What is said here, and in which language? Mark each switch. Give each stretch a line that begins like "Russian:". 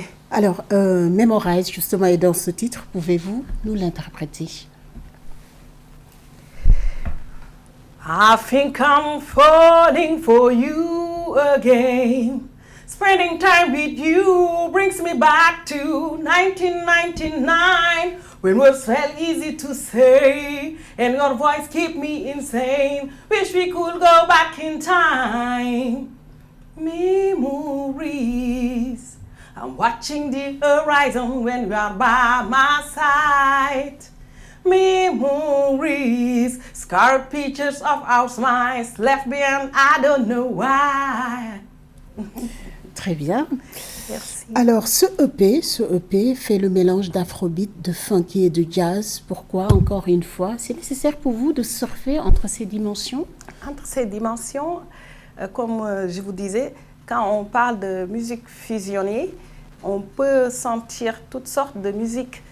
French: Alors, Memorize, justement, est dans ce titre. Pouvez-vous nous l'interpréter?
English: I think I'm falling for you again. Spending time with you brings me back to 1999, when words felt easy to say, and your voice kept me insane. Wish we could go back in time. Memories. I'm watching the horizon when you are by my side. Memories, scarred pictures of our smiles left behind, I don't know why.
French: Très bien. Merci. Alors, ce EP fait le mélange d'afrobeat, de funky et de jazz. Pourquoi, encore une fois, c'est nécessaire pour vous de surfer entre ces dimensions? Entre ces dimensions, comme je vous disais, quand on parle de musique fusionnée, on peut sentir toutes sortes de musique.